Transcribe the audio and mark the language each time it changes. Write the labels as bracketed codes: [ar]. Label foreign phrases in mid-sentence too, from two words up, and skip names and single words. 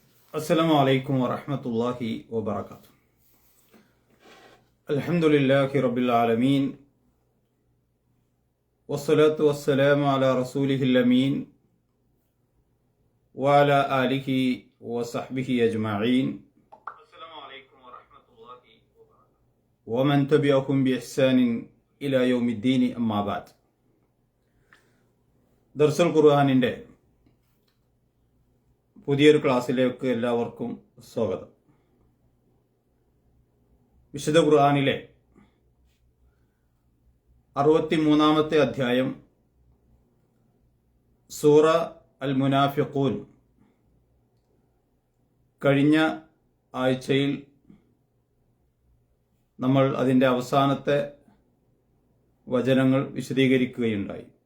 [ar] السلام عليكم ورحمة الله وبركاته. الحمد لله رب العالمين والصلاة والسلام على رسوله الأمين وعلى آله وصحبه أجمعين. السلام عليكم ورحمة الله وبركاته. ومن تبعهم بإحسان إلى يوم الدين أما بعد. درس القرآن [ml] പുതിയൊരു ക്ലാസ്സിലേക്ക് എല്ലാവർക്കും സ്വാഗതം. വിശുദ്ധ ഖുർആനിലെ 63-ാമത്തെ അധ്യായം സൂറ അൽ മുനാഫിഖൂൻ കഴിഞ്ഞ ആഴ്ചയിൽ നമ്മൾ അതിൻ്റെ അവസാനത്തെ വചനങ്ങൾ വിശദീകരിക്കുകയുണ്ടായി.